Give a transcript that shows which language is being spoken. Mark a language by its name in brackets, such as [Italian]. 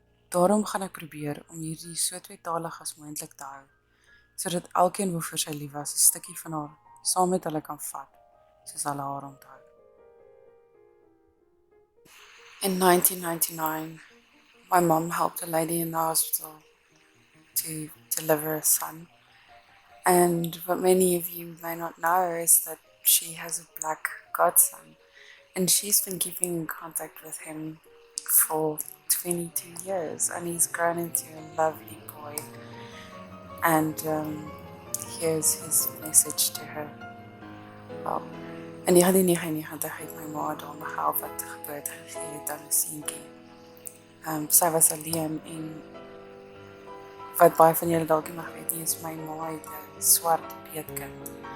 [Afrikaans] Daarom gaan ek probeer om hierdie so tweetalig as moontlik te hou, sodat elkeen waarvoor sy lief was 'n stukkie van haar saam met hulle kan vat, soos hulle haar onthou. [English] In 1999, my mom helped a lady in the hospital to deliver a son. And what many of you may not know is that she has a black godson. And she's been keeping in contact with him for 22 years. And he's grown into a lovely boy. And here's his message to her. [Afrikaans] Well, in 1999 het my ma daarmee gehelp wat de geboorte gegee het aan 'n seentjie. Sy was alleen en wat baie van julle dalk nie mag weet nie, is my ma het 'n swart peetkind.